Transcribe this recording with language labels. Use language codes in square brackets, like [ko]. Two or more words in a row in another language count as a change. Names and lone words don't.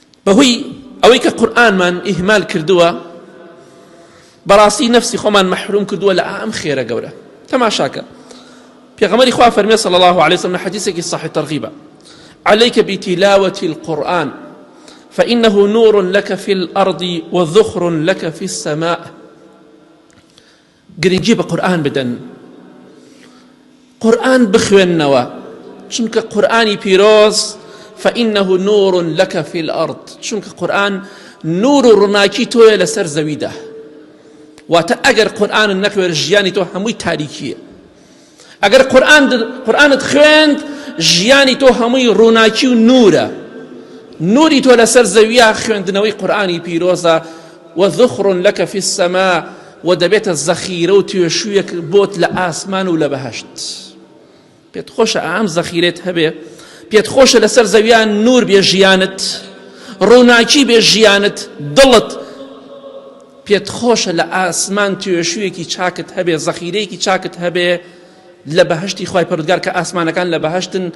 [ckb] بەهۆی ئەوەی کە قورئانمان ئیهمال کردووە بەڕاستی نفسی خۆمان مەحروم کردووە لە ئەم خێرە گەورە. تەماشاکە پێغەمبەری خوا فەرمێ [ar] صلی الله عليه وسلم حديثك صحيح ترغيبا عليك بتلاوة القرآن فإنه نور لك في الأرض وذخر لك في السماء. [ckb] گرنگی بە قورئان بدەن، قورئان بخوێننەوە، چونکە قورئانی پیرۆز [ar] فإنه نور لك في الأرض، [ckb] چونکە قورئان نور و ڕووناکی تۆیە لەسەر زەویدا. واتە ئەگەر قورئان نەخوێنی ژیانی تۆ هەمووی تاریکیە، ئەگەر قورئانت خوێند ژیانی تۆ هەمووی ڕووناکی و نورە، نوری تۆ لەسەر زەویە خوێندنەوەی قورئانی پیرۆزە. [ar] وذخر لك في السماء، [ckb] و دەبێتە زەخیرە و توێشوویەک بۆت لە ئاسمان و لە بەهەشت. پێت خۆشە ئەم زەخیرێت هەبێ، پێت خۆشە لەسەر زەویان نور بێ ژیانت، ڕووناکی بێ ژیانت، دڵت پێت خۆشە لە ئاسمان توێشوویەکی چاکت هەبێ، زەخیرەیەکی چاکت هەبێ لە بەهەشتی خوای پەروەردگار کە ئاسمانەکان لە بەهەشتن.